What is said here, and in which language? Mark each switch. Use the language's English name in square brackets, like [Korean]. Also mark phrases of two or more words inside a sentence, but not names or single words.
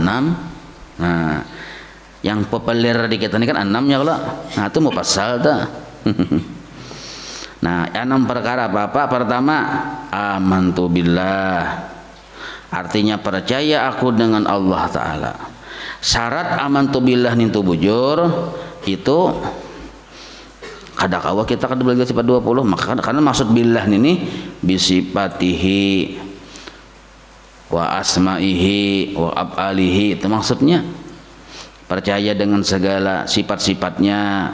[Indonesian] Nah, yang populer di kita ini kan 6 ya kalau. Nah, itu mufassal tuh. Nah, 6 perkara apa? Pertama, [Arabic] amantu billah. [Indonesian] Artinya percaya aku dengan Allah taala. [Banjar] Syarat [Arabic] amantu billah [Banjar] nintu bujur itu kadakawa kita kada belajar sifat 20 maka karena maksud billah ini [Arabic] bisifatihi wa asma'ihi wa af'alihi [Banjar] itu maksudnya percaya dengan segala sifat-sifatnya.